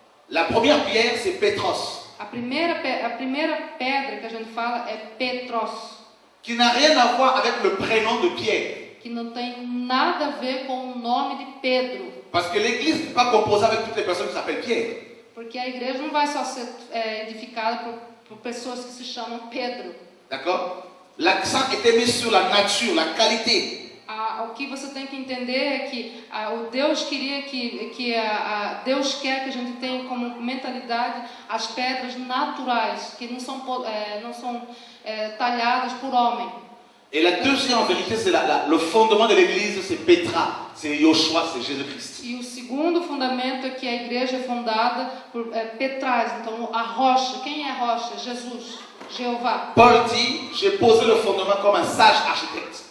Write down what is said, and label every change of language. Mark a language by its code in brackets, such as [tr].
[fr] La première pierre, c'est Petros, [pt] A primeira pedra que a gente fala é Petros, [fr] qui n'a rien à voir avec le prénom de Pierre. [pt] que não tem nada a ver com o nome de Pedro, [fr] Parce que l'église n'est pas composée avec toutes les personnes qui s'appellent Pierre. [pt] porque a igreja não vai só ser edificada por pessoas que se chamam Pedro. [fr] D'accord? L'accent était mis sur la nature, la qualité. [pt] O que você tem que entender é que o Deus queria Deus quer que a gente tenha como mentalidade as pedras naturais, que não são talhadas por homem. [fr] Et la deuxième vérité, c'est le fondement de l'église, c'est Petra, c'est Yoshua, c'est Jésus-Christ. [pt] E o segundo fundamento é que a igreja é fundada por Petrais, então a rocha. Quem é a rocha? Jesus, Jeová. [fr] Paul dit, j'ai posé le fondement comme un sage architecte.